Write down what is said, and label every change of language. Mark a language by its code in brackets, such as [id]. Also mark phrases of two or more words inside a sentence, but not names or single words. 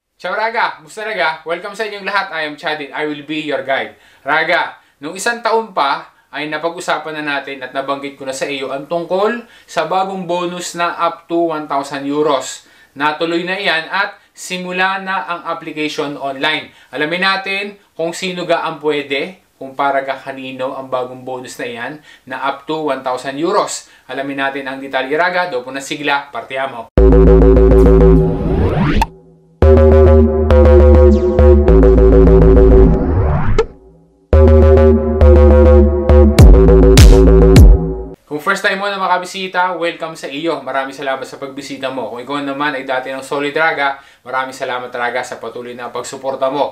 [tl] Ciao Raga! Musta Raga? Welcome sa inyong lahat. [en] I am Chadin. I will be your guide. [tl] Raga, nung isang taon pa ay napag-usapan na natin at nabanggit ko na sa iyo ang tungkol sa bagong bonus na up to 1,000 euros. Natuloy na iyan at simula na ang application online. Alamin natin kung sino ga ang pwede, kung para ka kanino ang bagong bonus na iyan na up to 1,000 euros. Alamin natin ang detalye Raga. [it] Dopo na sigla, partiamo! [tl] Kung [en] first time [tl] mo na makabisita, welcome sa iyo. Maraming salamat sa pagbisita mo. Kung ikaw naman ay dati ng Solid Raga, maraming salamat Raga sa patuloy na pagsuporta mo.